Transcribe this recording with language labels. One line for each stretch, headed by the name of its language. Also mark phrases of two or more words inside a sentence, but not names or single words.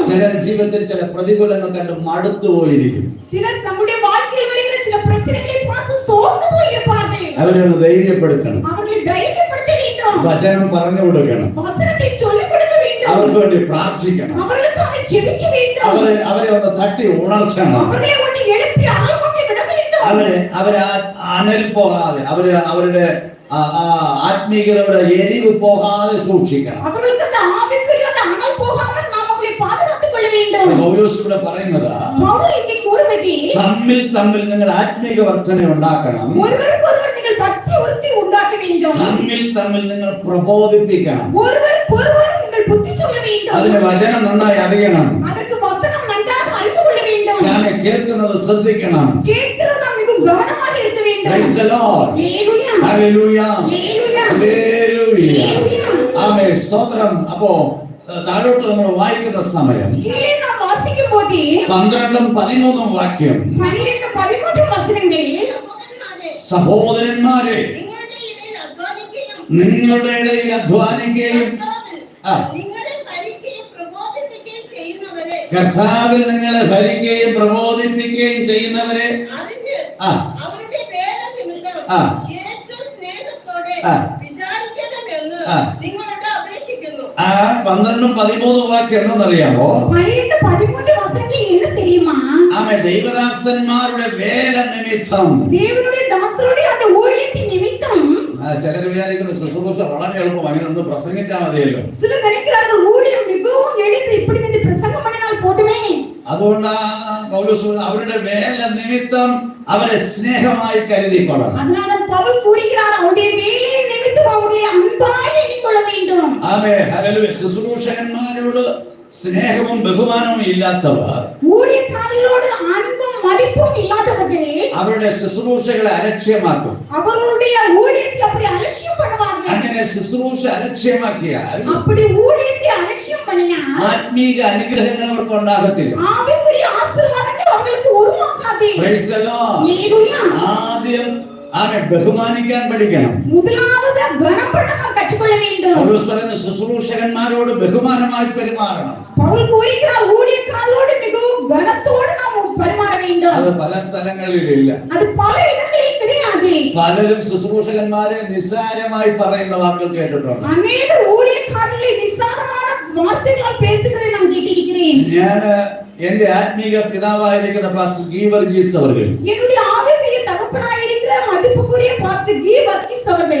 Malayalam: ചില ജീവിതത്തിൽ ചില പ്രതികൂലങ്ങൾ കണ്ട് മടുത്തു പോയിരിക്കും.
Tamil: சிலர் நம்முடைய வாழ்க்கையில் வருகிற சில பிரச்சனைகளை பார்த்து சோர்ந்து போயிருப்பார்கள்.
Malayalam: അവരെ ഒന്ന് ധൈര്യപ്പെടുത്തണം.
Tamil: அவர்களை தைரியப்படுத்த வேண்டும்.
Malayalam: വചനം പറഞ്ഞു കൊടുക്കണം.
Tamil: வசனத்தை சொல்லிக் கொடுக்க வேண்டும்.
Malayalam: അവർക്ക് വേണ്ടി പ്രാർത്ഥിക്കണം.
Tamil: அவர்களுக்காக ஜெபிக்க வேண்டும்.
Malayalam: അവരെ ഒന്ന് തട്ടി ഉണർത്തണം.
Tamil: அவர்களை ஒன்று எழுப்பி அழகொட்டி விட வேண்டும்.
Malayalam: അവരെ അനൽ പോകാതെ അവരുടെ ആത്മീയതയുടെ എരിവ് പോകാതെ സൂക്ഷിക്കണം.
Tamil: அவர்களுக்கு அந்த ஆவிக்குரிய அந்த அனல் போகாமல் நாம் அவர்களை பாதுகாத்துக் கொள்ள வேண்டும்.
Malayalam: പൗലോസ് ഇവിടെ പറയുന്നത്
Tamil: பவுல் இங்கே கூறுவது
Malayalam: തമ്മിൽ നിങ്ങൾ ആത്മീക വർധന ഉണ്ടാക്കണം.
Tamil: ஒருவருக்கொருவர் நீங்கள் பக்தி விருத்தி உண்டாக்க வேண்டும்.
Malayalam: തമ്മിൽ നിങ്ങൾ പ്രബോധിപ്പിക്കണം.
Tamil: ஒருவருக்கொருவர் நீங்கள் புத்தி சொல்ல வேண்டும்.
Malayalam: അതിന് വചനം നന്നായി അറിയണം.
Tamil: அதற்கு வசனம் நன்றாக அறிந்து கொள்ள வேண்டும்.
Malayalam: ഞാൻ കേൾക്കുന്നത് ശ്രദ്ധിക്കണം.
Tamil: கேட்கிறது நாம் மிகவும் கவனமாக இருக்க வேண்டும்.
English: Praise the Lord.
Malayalam: ഹല്ലേലൂയ. Hallelujah. ഹല്ലേലൂയ. Hallelujah. ഹല്ലേലൂയ. ആമേൻ. സ്തോത്രം. അപ്പോ താഴോട്ട് നമ്മൾ വായിക്കുന്ന സമയം
Tamil: கீழே நாம் വാசிക്കുம்போது
Malayalam: 12-13 വാക്യം 12-13 വചനങ്ങളിൽ സഹോദരന്മാരെ നിങ്ങളുടെ ഇടയിൽ അധ്വാനിക്കുകയും കർത്താവിൽ നിങ്ങളെ ഭരിക്കുകയും പ്രബോധിപ്പിക്കുകയും ചെയ്യുന്നവരെ അവരുടെ വേല നിമിത്തം ഏറ്റവും സ്നേഹത്തോടെ വിചാരിക്കണമെന്ന് നിങ്ങളോട് അപേക്ഷിക്കുന്നു. 12-13 വാക്യം എന്നറിയാമോ?
Tamil: 12-13 വചനങ്ങൾ என்ன தெரியுமா?
Malayalam: ആമേ. ദൈവദാസന്മാരുടെ വേല നിമിത്തം,
Tamil: தேவனுடைய தாசருடைய அந்த ஊழியத்தின் நிமித்தம்.
Malayalam: ചിലർ വിചാരിക്കുന്ന ശുശ്രൂഷ വളരെ എളുപ്പം അങ്ങനെ ഒന്ന് പ്രസംഗിച്ചാൽ മതിയല്ലോ.
Tamil: சிலர் நினைக்கிறார்கள் ஊழியம் மிகவும் எளிது, இப்படி நின்று பிரசங்கம் பண்ணினால் போதுமே.
Malayalam: അതുകൊണ്ട് പൗലോസ് അവരുടെ വേല നിമിത്തം അവരെ സ്നേഹമായി കരുതിക്കൊള്ളണം.
Tamil: அதனால பவுல் கூறுகிறார் அவருடைய வேலையை நிமித்தம் அவர்களை அன்பாய் எண்ணிக்கொள்ள வேண்டும்.
Malayalam: ആമേൻ. ഹല്ലേലൂയ. ശുശ്രൂഷകന്മാരോട് സ്നേഹവും ബഹുമാനവും ഇല്ലാത്തവർ,
Tamil: ஊழியக்காரர்களோடு அன்பும் மதிப்பும் இல்லாதவர்கள்
Malayalam: അവരുടെ ശുശ്രൂഷകളെ അലക്ഷ്യമാക്കും.
Tamil: அவர்களுடைய ஊழியத்தை அப்படி அலட்சியம் பண்ணுவார்கள்.
Malayalam: അങ്ങനെ ശുശ്രൂഷ അലക്ഷ്യമാക്കിയാൽ
Tamil: அப்படி ஊழியத்தை அலட்சியம் பண்ணினால்
Malayalam: ആത്മീക അനുഗ്രഹങ്ങൾ അവർക്ക് ഉണ്ടാകത്തില്ല.
Tamil: ஆவிக்குரிய ஆசீர்வாதங்கள் அவர்களுக்கு உருவாகாது.
English: Praise the Lord.
Tamil: ஹல்லேலூயா.
Malayalam: ആദ്യം ആമേൻ, ബഹുമാനിക്കാൻ പഠിക്കണം.
Tamil: முதலாவது கனம் பண்ண நாம் கற்றுக்கொள்ள வேண்டும்.
Malayalam: പൗലോസ് പറയുന്ന ശുശ്രൂഷകന്മാരോട് ബഹുമാനമായി പെരുമാറണം.
Tamil: பவுல் கூறுகிறார் ஊழியக்காரரோடு மிகவும் கனத்தோடு நாம் பரிமாற வேண்டும்.
Malayalam: അത് പല സ്ഥലങ്ങളിലില്ല.
Tamil: அது பல இடங்களில் கிடையாது.
Malayalam: പലരും ശുശ്രൂഷകന്മാരെ നിസ്സാരമായി പറയുന്ന വാക്കുകൾ കേട്ടിട്ടുണ്ട്.
Tamil: அநேகர் ஊழியக்காரர்களை நிசாரமான வார்த்தைகளால் பேசுகிறதை நான் கேட்டிருக்கிறேன்.
Malayalam: ഞാൻ എന്റെ ആത്മീക പിതാവായിരിക്കുന്ന പാസ്റ്റർ ഗീ വർഗീസ് അവர்கள்,
Tamil: என்னுடைய ஆவிக்குரிய தகப்பனாயிருக்கிற மதிப்புக்குரிய பாஸ்டர் கி வர்கீஸ் அவர்கள்,